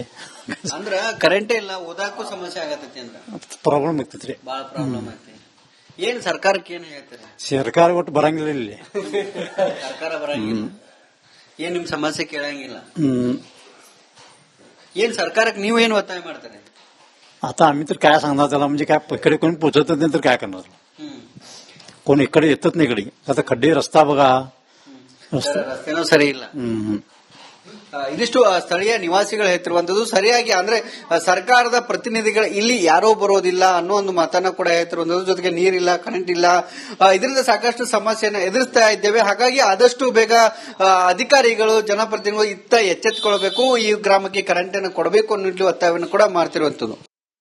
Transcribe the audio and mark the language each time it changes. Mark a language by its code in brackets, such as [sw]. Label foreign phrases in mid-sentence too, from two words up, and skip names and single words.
[kn] ಅಂದ್ರ ಕರೆಂಟೇ ಇಲ್ಲ, ಓದಾಕೂ ಸಮಸ್ಯೆ ಆಗತೈತಿ ಅಂದ್ರ ಪ್ರಾಬ್ಲಮ್ ಆಗ್ತೈತ್ರಿ. ಬಹಳ ಪ್ರಾಬ್ಲಮ್ ಆಗ್ತೈತಿ. ಏನ್ ಸರ್ಕಾರಕ್ಕೆ ಏನ್ ಹೇಳ್ತಾರೆ? ಸರ್ಕಾರ ಒಟ್ಟು ಬರಂಗಿಲ್ಲ ಇಲ್ಲಿ. ಸರ್ಕಾರ ಬರಂಗಿಲ್ಲ, ಏನ್ ನಿಮ್ ಸಮಸ್ಯೆ ಕೇಳಂಗಿಲ್ಲ. ಏನ್ ಸರ್ಕಾರಕ್ಕೆ ನೀವು ಏನ್ ಒತ್ತಾಯ ಮಾಡ್ತಾರೆ? [mr] आता आम्ही तर काय सांगणार त्याला, म्हणजे काय इकडे कोणी पोहोचत नाही तर काय करणार? कोण इकडे येतच नाही. इकडे आता खड्डे, रस्ता बघा, [kn] ರಸ್ತೆನೂ ಸರಿ ಇಲ್ಲ. ಇದಿಷ್ಟು ಸ್ಥಳೀಯ ನಿವಾಸಿಗಳು ಹೇಳ್ತಿರುವಂತದ್ದು. ಸರಿಯಾಗಿ ಅಂದ್ರೆ ಸರ್ಕಾರದ ಪ್ರತಿನಿಧಿಗಳು ಇಲ್ಲಿ ಯಾರೋ ಬರೋದಿಲ್ಲ ಅನ್ನೋ ಒಂದು ಮಾತನ್ನ ಕೂಡ ಹೇಳ್ತಿರುವಂತದ್ದು. ಜೊತೆಗೆ ನೀರಿಲ್ಲ, ಕರೆಂಟ್ ಇಲ್ಲ, ಇದರಿಂದ ಸಾಕಷ್ಟು ಸಮಸ್ಯೆಯನ್ನು ಎದುರಿಸ್ತಾ ಇದ್ದೇವೆ. ಹಾಗಾಗಿ ಆದಷ್ಟು ಬೇಗ ಅಧಿಕಾರಿಗಳು, ಜನಪ್ರತಿನಿಧಿಗಳು ಇತ್ತ ಎಚ್ಚೆತ್ತುಕೊಳ್ಬೇಕು, ಈ ಗ್ರಾಮಕ್ಕೆ ಕರೆಂಟ್ ಅನ್ನು ಕೊಡಬೇಕು ಅನ್ನೋ ಒತ್ತಾಯವನ್ನು ಕೂಡ ಮಾಡ್ತಿರುವಂತದ್ದು.